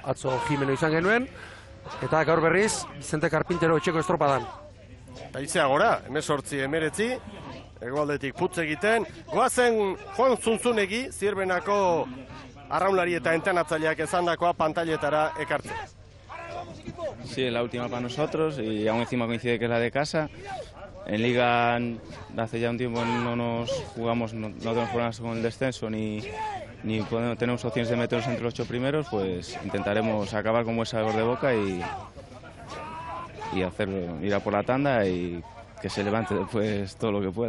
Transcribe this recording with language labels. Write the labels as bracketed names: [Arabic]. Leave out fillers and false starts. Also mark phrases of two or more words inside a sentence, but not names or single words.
[Basque] Atzo Jimeno izan genuen, eta gaur berriz, Vicente Carpintero etxeko estropadan. Eta izea gora, 18-19, hegoaldetik putz egiten, goazen Juan Zunzunegi, Zierbenako arraunlari eta entenatzaileak esandakoa pantailetara ekartzen. [Spanish] Sí, es la última para nosotros y aún encima coincide que es la de casa. En Liga hace ya un tiempo no nos jugamos, no tenemos problemas con el descenso ni tenemos opciones de meternos entre los 8 primeros, pues intentaremos acabar con buen sabor de boca y ir a por la tanda y que se levante después todo lo que pueda.